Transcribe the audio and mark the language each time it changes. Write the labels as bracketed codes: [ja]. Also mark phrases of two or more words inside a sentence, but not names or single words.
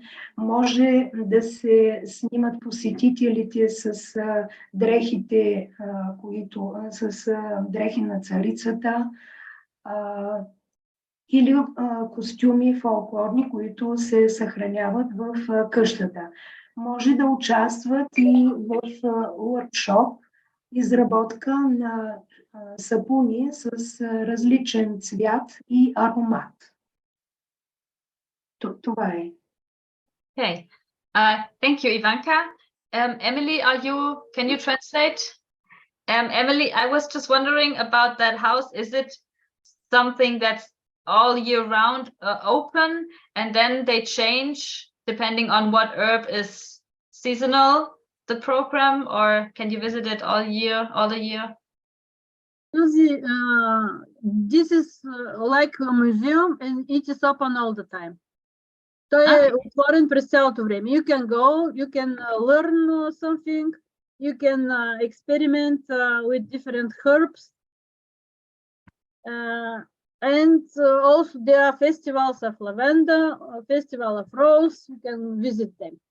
[bg] Може да се снимат посетителите с дрехите, с дрехи на царицата, или костюми фолклорни, които се съхраняват в къщата. Може да участват и в workshop, изработка на сапуни с различен цвят и аромат. Това е. [en] Okay. Thank you, Ivanka. Emily, can you translate? Emily, I was just wondering about that house. Is it something that's all year round open, and then they change depending on what herb is seasonal, the program, or can you visit it all the year? This is like a museum and it is open all the time. [bg] То е отворен през цялото време. [en] You can go, you can learn something, you can experiment with different herbs. And also there are festivals of lavender, festival of rose, you can visit them.